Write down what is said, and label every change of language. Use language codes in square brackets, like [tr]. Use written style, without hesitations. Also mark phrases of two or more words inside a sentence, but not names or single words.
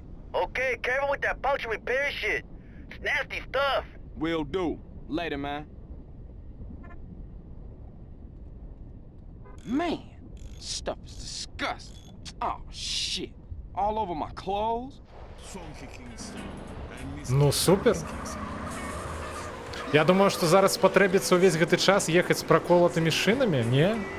[en] Okay, careful with that puncture repair shit. It's nasty stuff. Will do. Later, man. Man, stuff is disgusting. Oh, shit. All over my clothes. [be] Ну, супер. Я думаю, што зараз спатрэбіцца ўвесь гэты час ехаць з праколатымі шынамі, не?